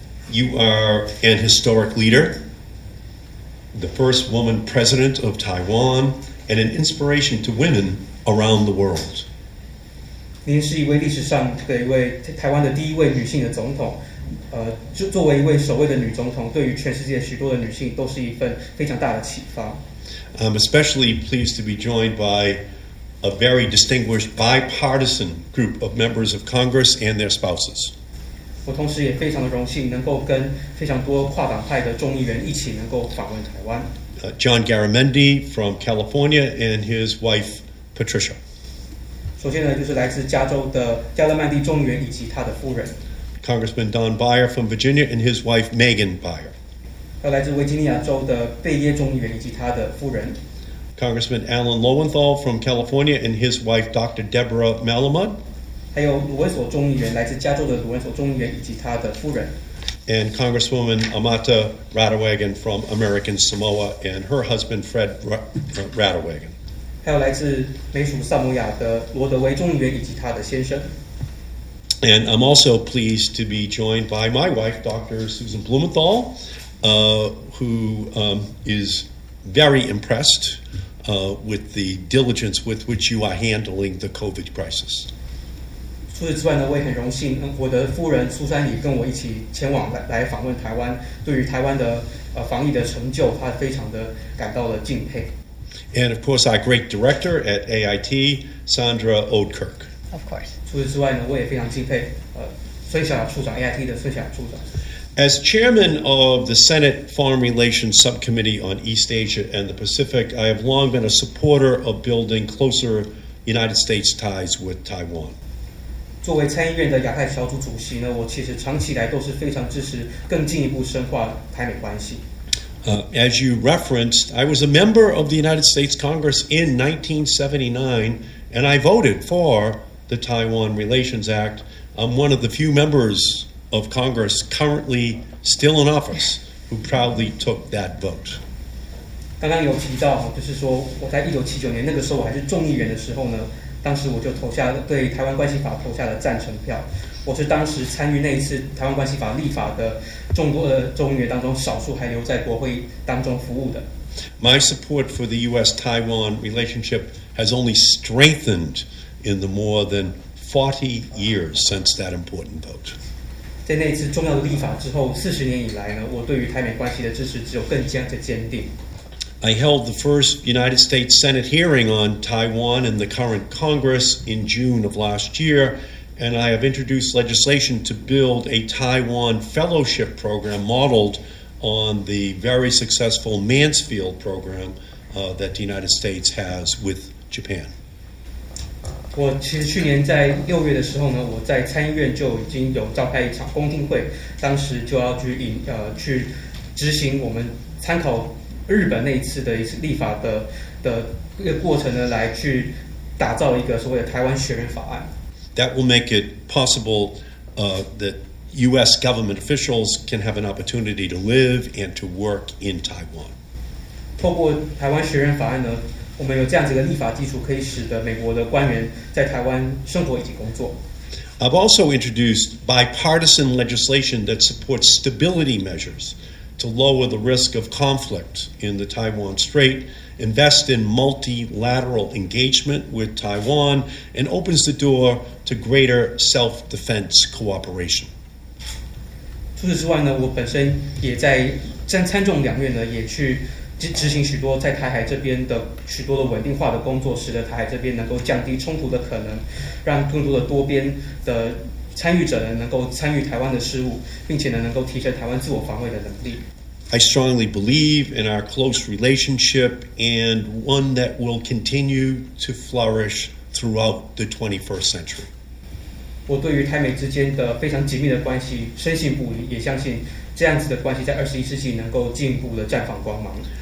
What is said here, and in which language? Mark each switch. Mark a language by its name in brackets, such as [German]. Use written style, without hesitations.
[English] You are an historic leader, the first woman president of Taiwan, and an inspiration to women around the world. [Chinese] 您是一位历史上的一位台湾的第一位女性的总统，就作为一位首位的女总统，对于全世界许多的女性都是一份非常大的启发。 [English] I'm especially pleased to be joined by a very distinguished bipartisan group of members of Congress and their spouses. [Chinese] 我同时也非常的荣幸，能够跟非常多跨党派的众议员一起能够访问台湾。 [English] John Garamendi from California and his wife Patricia. [Chinese] 首先呢，就是来自加州的加勒曼蒂众议员以及他的夫人。 [English] Congressman Don Beyer from Virginia and his wife Megan Beyer. [Chinese] 还有来自维吉尼亚州的贝耶众议员以及他的夫人。 [English] Congressman Alan Lowenthal from California and his wife Dr. Deborah Malamud. [Chinese] 还有鲁文索众议员，来自加州的鲁文索众议员以及他的夫人。 [English] And Congresswoman Amata Radewagen from American Samoa and her husband Fred Radewagen. [Chinese] 还有来自美属萨摩亚的罗德维众议员以及他的先生。 [English] And I'm also pleased to be joined by my wife, Dr. Susan Blumenthal, who is very impressed with the diligence with which you are handling the COVID crisis. [Chinese] 除此之外呢，我也很荣幸，我的夫人苏珊也跟我一起前往来访问台湾。对于台湾的防疫的成就，她非常的感到了敬佩。 [English] And of course, our great director at AIT, Sandra Oudkirk. Of course. [Chinese] 除此之外呢，我也非常敬佩孙小雅处长 AIT 的孙小雅处长。 [English] As chairman of the Senate Foreign Relations Subcommittee on East Asia and the Pacific, I have long been a supporter of building closer United States ties with Taiwan. [Chinese] 作为参议院的亚太小组主席呢，我其实长期以来都是非常支持更进一步深化台美关系。 [English] As you referenced, I was a member of the United States Congress in 1979, and I voted for the Taiwan Relations Act. I'm one of the few members of Congress currently still in office who proudly took that vote. [Chinese] 刚刚有提到，就是说我在1979年那个时候我还是众议员的时候呢，当时我就对台湾关系法投下了赞成票。我是当时参与那一次台湾关系法立法的众多的众议员当中，少数还留在国会当中服务的。 [English] My support for the U.S.-Taiwan relationship has only strengthened in the more than 40 years since that important vote. [Chinese] 在那一次重要的立法之后，40年以来呢，我对于台美关系的支持只有更加的坚定。 [English] I held the first United States Senate hearing on Taiwan in the current Congress in June of last year, and I have introduced legislation to build a Taiwan fellowship program modeled on the very successful Mansfield program that the United States has with Japan. [Chinese] 我其实去年在6月的时候呢，我在参议院就已经有召开一场公听会，当时就要去执行我们参考日本那一次的一次立法的一个过程呢，来去打造一个所谓的台湾学人法案。 [English] That will make it possible that U.S. government officials can have an opportunity to live and to work in Taiwan. [Chinese] 透过台湾学人法案呢，我们有这样子的立法基础，可以使得美国的官员在台湾生活以及工作。 [English] I've also introduced bipartisan legislation that supports stability measures to lower the risk of conflict in the Taiwan Strait, invest in multilateral engagement with Taiwan, and opens the door to greater self-defense cooperation. [Chinese] 除此之外呢，我本身也在参众两院呢，也去执行许多在台海这边的许多的稳定化的工作，使得台海这边能够降低冲突的可能，让更多的多边的参与者呢能够参与台湾的事务，并且呢能够提升台湾自我防卫的能力。 [English] I strongly believe in our close relationship and one that will continue to flourish throughout the 21st century. [Chinese] 我对于台美之间的非常紧密的关系深信不疑，也相信这样子的关系在21世纪能够进一步的绽放光芒。